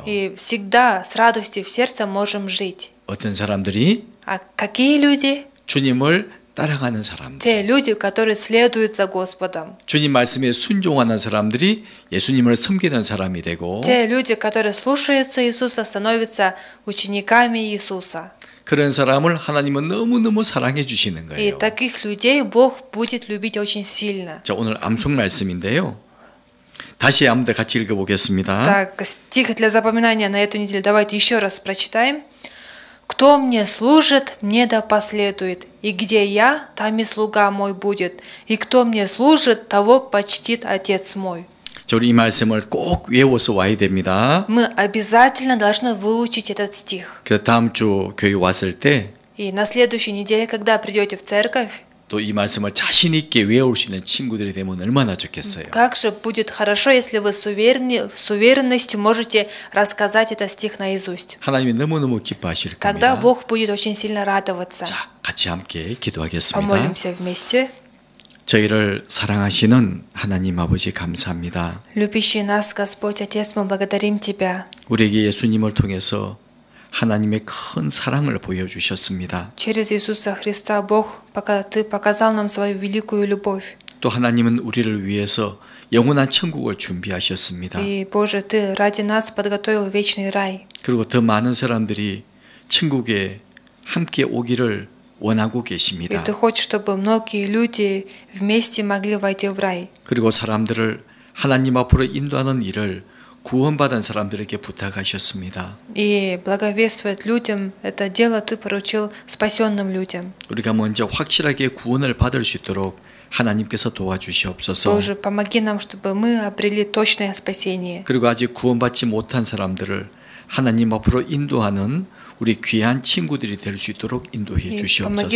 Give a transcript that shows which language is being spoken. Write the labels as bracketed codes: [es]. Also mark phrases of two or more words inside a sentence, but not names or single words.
[ru] И всегда с радостью в сердце можем жить. [ko] 어떤 사람들이 [ru] А какие люди? [ko] 주님을 따라가는 사람들, [ru] Те люди, которые следуют за Господом. [ko] 주님 말씀에 순종하는 사람들이 예수님을 섬기는 사람이 되고 [ru] Те люди, которые слушаются Иисуса, становятся учениками Иисуса. [ko] 그런 사람을 하나님은 너무너무 사랑해 주시는 [ru] И [ko] 거예요. [ru] таких людей Бог будет любить очень сильно. [ko] 자, 오늘 암송 말씀인데요. 다시 한번 같이 읽어보겠습니다. [ru] Так, стих для запоминания на эту неделю давайте еще раз прочитаем. «Кто мне служит, мне да последует, и где я, там и слуга мой будет, и кто мне служит, того почтит Отец мой». [ko] 자, 우리 이 말씀을 꼭 외워서 와야 됩니다. [ru] Мы обязательно должны выучить этот стих. [ko] 그래서 다음 주 교회 왔을 때 또 이 [ru] И на следующей неделе, когда придете в церковь, [ko] 말씀을 자신 있게 외울 수 있는 친구들이 되면 얼마나 좋겠어요. [ru] как же будет хорошо, если вы с уверенностью можете рассказать этот стих наизусть. [ko] 하나님이 너무너무 기뻐하실 [ru] Тогда [ko] 겁니다. [ru] Бог будет очень сильно радоваться. [ko] 자, 같이 함께 기도하겠습니다. [ru] Помолимся вместе. [ko] 저희를 사랑하시는 하나님 아버지 감사합니다. [ru] Любящий нас, Господь Отец, мы благодарим Тебя. [ko] 우리에게 예수님을 통해서 하나님의 큰 사랑을 보여주셨습니다. [ru] Через Иисуса Христа, Бог, пока Ты показал нам свою великую любовь. [ko] 또 하나님은 우리를 위해서 영원한 천국을 준비하셨습니다. [ru] И, Боже, Ты ради нас подготовил вечный рай. [ko] 그리고 더 많은 사람들이 천국에 함께 오기를 원하고 [ru] И [ko] 계십니다. [ru] Ты хочешь, чтобы многие люди вместе могли войти в рай. [ko] 그리고 사람들을 하나님 앞으로 인도하는 일을 구원받은 사람들에게 부탁하셨습니다. [ru] И благовествовать людям это дело Ты поручил спасенным людям. [ko] 우리가 먼저 확실하게 구원을 받을 수 있도록 하나님께서 도와주시옵소서. [ru] Боже, помоги нам, чтобы мы обрели точное спасение. [ko] 그리고 아직 구원받지 못한 사람들을 하나님 앞으로 인도하는 우리 귀한 친구들이 될 수 있도록 인도해 [ru] И помоги,